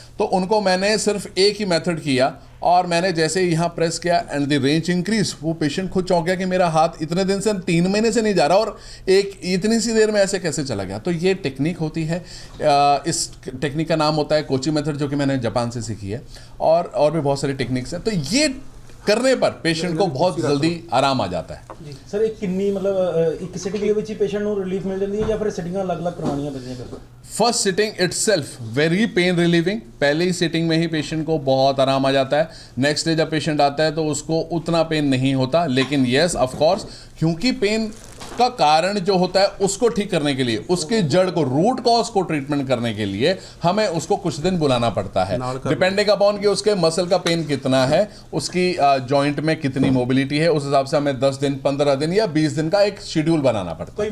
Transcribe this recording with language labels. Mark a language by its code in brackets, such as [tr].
[hi] तो उनको मैंने सिर्फ एक ही मेथड किया और मैंने जैसे ही यहाँ प्रेस किया [en] and the range increase, [hi] वो पेशेंट खुद चौंक गया कि मेरा हाथ इतने दिन से 3 महीने से नहीं जा रहा और एक इतनी सी देर में ऐसे कैसे चला गया। तो ये टेक्निक होती है, इस टेक्निक का नाम होता है कोची मेथड, जो कि मैंने जापान से सीखी है और भी बहुत सारी टेक्निक्स हैं। तो ये करने पर पेशेंट को बहुत जल्दी आराम आ जाता है। [pa] ਜੀ ਸਰ ਇਹ ਕਿੰਨੀ ਮਤਲਬ ਇੱਕ ਸਿਟਿੰਗ ਦੇ ਵਿੱਚ ਹੀ ਪੇਸ਼ੈਂਟ ਨੂੰ ਰਿਲੀਫ ਮਿਲ ਜਾਂਦੀ ਹੈ ਜਾਂ ਫਿਰ ਸਿਟਿੰਗਾਂ ਅਲੱਗ-ਅਲੱਗ ਕਰਵਾਉਣੀਆਂ ਪੈਂਦੀਆਂ ਫਿਰ? [en] first sitting itself very pain relieving, [hi] पहले ही सिटिंग में ही पेशेंट को बहुत आराम आ जाता है। नेक्स्ट डे जब पेशेंट आता है तो उसको उतना पेन नहीं होता, लेकिन येस ऑफ कोर्स क्योंकि पेन का कारण जो होता है उसको ठीक करने के लिए, उसकी जड़ को, रूट कॉज को ट्रीटमेंट करने के लिए हमें उसको कुछ दिन बुलाना पड़ता है, डिपेंडिंग अपॉन कि उसके मसल का पेन कितना है, उसकी जॉइंट में कितनी मोबिलिटी है, उस हिसाब से हमें 10 दिन 15 दिन या 20 दिन का एक शेड्यूल बनाना पड़ता है।